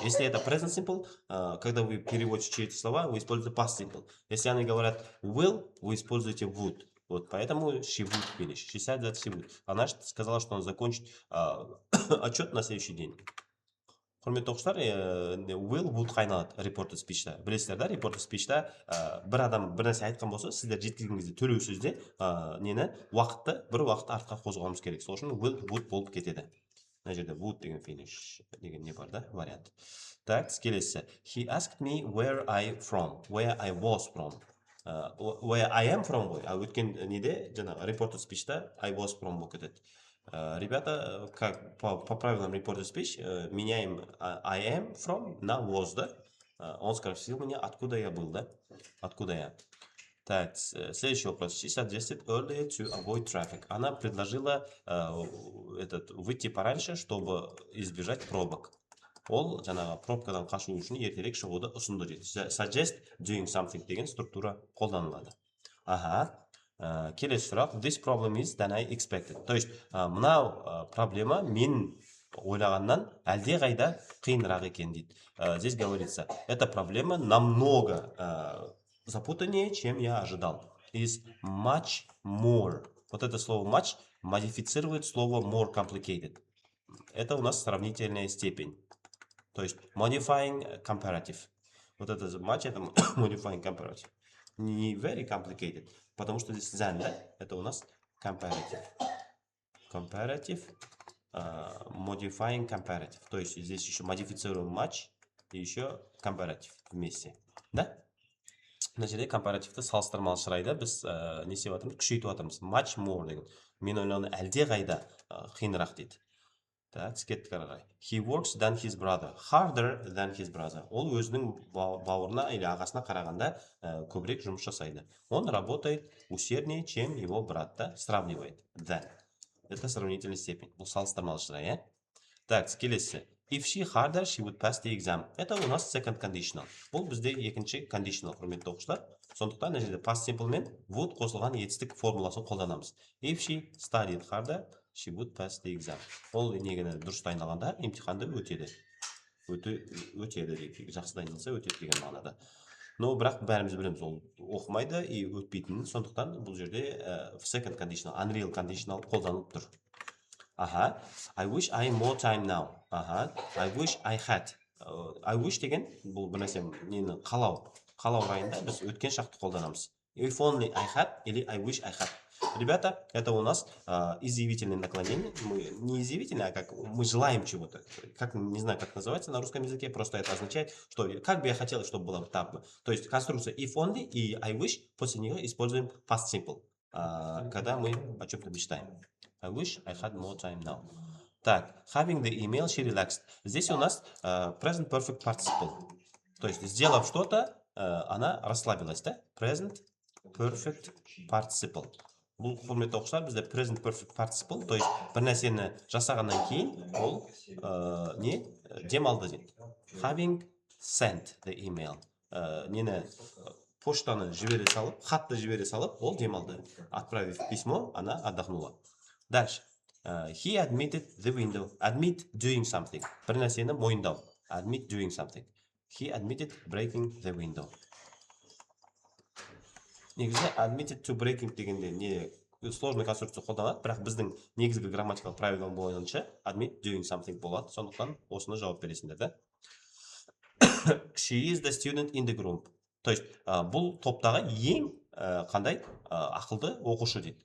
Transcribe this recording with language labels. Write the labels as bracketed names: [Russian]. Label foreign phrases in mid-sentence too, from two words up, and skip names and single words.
[Russian] Если это [English] present simple, [Russian] когда вы переводите эти слова, вы используете [English] past simple. [Russian] Если они говорят will, вы используете would. Вот поэтому [English] she would finish. She said that she would. [Russian] Она сказала, что он закончит отчет на следующий день. [Kazakh] Құрметті оқушылар, [English] will would [Kazakh] қайналады [English] reported speech'та. [Kazakh] Білесіздер да, [English] reported speech'та [Kazakh] бір адам бір нәрсе айтқан болса, сіздер жеткізген кезде төлеу сөзде нені уақытты бір уақыт артқа қозғауымыз керек. Сол үшін [English] will would [Kazakh] болып кетеді. Мына жерде would деген finish деген не бар да, вариант. Так, келесі. [English] He asked me where I was from. Where I am from [Kazakh] ғой. Өткен неде жаңағы [English] reported speech'та I was from [Kazakh] болып кетеді. [Russian] Ребята, как по правилам [English] reported speech, [Russian] меняем [English] I am from [Russian] на was, да? Он спросил меня, откуда я был, да? Откуда я? Так, следующий вопрос. [English] She suggested earlier to avoid traffic. [Russian] Она предложила выйти пораньше, чтобы избежать пробок. [Kazakh] Ол жаңағы пробкадан қашу үшін ертерек шығуды ұсынды дейді. [English] Suggest doing something [Kazakh] деген структура қолданылады. Келесі сұрақ. [English] This problem is than I expected. [Russian] То есть, [Kazakh] мынау проблема мен ойлағаннан әлде қайда қиынырақ екен дейді. [Russian] Здесь говорится, эта проблема намного запутаннее, чем я ожидал. [English] Is much more. [Russian] Вот это слово much модифицирует слово [English] more complicated. [Russian] Это у нас сравнительная степень. То есть, [English] modifying comparative. [Russian] Вот это much, это [English] modifying comparative. [Russian] Не [English] very complicated. [Russian] Потому что здесь than, да? Это у нас comparative. [English] Comparative, modifying comparative. [Russian] То есть здесь еще модифицируем much и еще comparative вместе. Да? [Kazakh] Мына жерде компаративті салыстырмалы шырайда біз не істеп жатырмыз? Күшейтіп жатырмыз. [English] Much more [Kazakh] деген. Мен ойлағаны әлде қайда қиынырақ дейді. Так, кеттік ары қарай. [English] He works than his brother. Harder than his brother. [Kazakh] Ол өзінің бауырына или ағасына қарағанда көбірек жұмыс жасайды. [Russian] Он работает усерднее, чем его брат. Да? Сравнивает. Than. Это сравнительная степень. [Kazakh] Бұл салыстырмалы шырай. Так, келесі. [English] If she harder, she would pass the exam. [Russian] Это у нас [English] second conditional. [Kazakh] Бұл бізде екінші conditional, құрметті оқушылар. Сондықтан мына жерде [English] past simple [Kazakh] мен would қосылған етістік формуласын қолданамыз. [English] If she studied harder, she would pass the exam. [Kazakh] Ол негені дұрыс дайындалғанда емтиханды өтеді. Өтеді дейді. Жақсы дайындалса өтеді деген мағынада. Но бірақ бәріміз білеміз, ол оқымайды и өтпейтінін. Сондықтан бұл жерде [English] second conditional, unreal conditional [Kazakh] қолданылып тұр. [English] I wish I had more time now. I wish I had. I wish [Kazakh] деген бұл бір нәрсе нені қалау райында біз өткен шақты қолданамыз. [English] If only I had или I wish I had. [Russian] Ребята, это у нас изъявительное наклонение. Не изъявительное, а как мы желаем чего-то. Не знаю, как называется на русском языке, просто это означает, что как бы я хотел, чтобы было так бы. То есть конструкция [English] if only [Russian] и [English] I wish, [Russian] после нее используем [English] past simple, [Russian] когда мы о чем-то мечтаем. [English] I wish I had more time now. Так, having the email, she relaxed. [Russian] Здесь у нас [English] present perfect participle. [Russian] То есть, сделав что-то, она расслабилась, да? [English] Present perfect participle. [Kazakh] Бұл құрметті оқушылар, бізде [English] present perfect participle, [Russian] то есть [Kazakh] бір нәрсені жасағаннан кейін ол не демалды дейді. [English] Having sent the email. [Kazakh] Нені поштаны жібере салып, хатты жібере салып, ол демалды. [Russian] Отправив письмо, она отдохнула. Дальше. [English] He admitted the window. Admit doing something. [Kazakh] Бір нәрсені мойындау. [English] Admit doing something. He admitted breaking the window. [Kazakh] Негізі [English] admitted to breaking [Kazakh] дегенде не [Russian] сложный конструкция [Kazakh] қолданады, бірақ біздің негізгі грамматикалық правилам бойынша [English] admit doing something [Kazakh] болады. Сондықтан осыны жауап бересіңдер, да? [English] She is the student in the group. [Russian] То есть [Kazakh] бұл топтағы ең қандай ақылды оқушы дейді.